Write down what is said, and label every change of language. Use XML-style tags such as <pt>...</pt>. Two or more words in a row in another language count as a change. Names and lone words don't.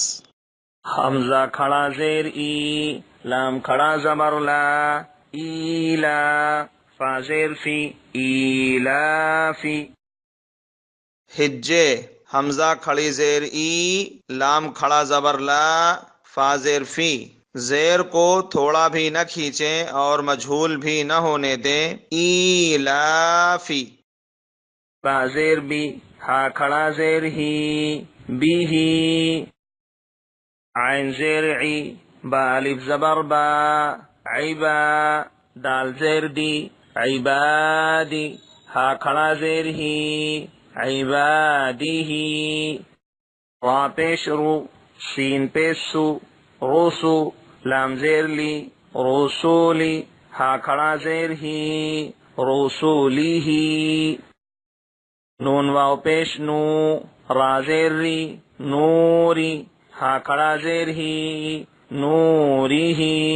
<ur>حمزہ کھڑا زیر ای، لام کھڑا زبر لا، ایلا، فا زیر فی، ایلافی۔ ہجے حمزہ کھڑی زیر ای، لام کھڑا زبر لا، فا زیر فی۔ زیر کو تھوڑا بھی نہ کھینچیں اور مجہول بھی نہ ہونے دیں۔ ایلافی۔ با زیر بی، ہا کھڑا زیر ہی، بی ہی، عین زیر عی، با الف زبر با، عیبا، دال زیر دی، عبادی، ہا کھڑا زیر ہی، عبادی ہی، را پیش رو، سین پیش سو، روسو، لام زیر لی، رسولی، ہا کھڑا زیر ہی، رسولی ہی، نون واو پیش نو، را زیر ری، نوری، ہا کھڑا زیر ہی، نوری ہی،</ur>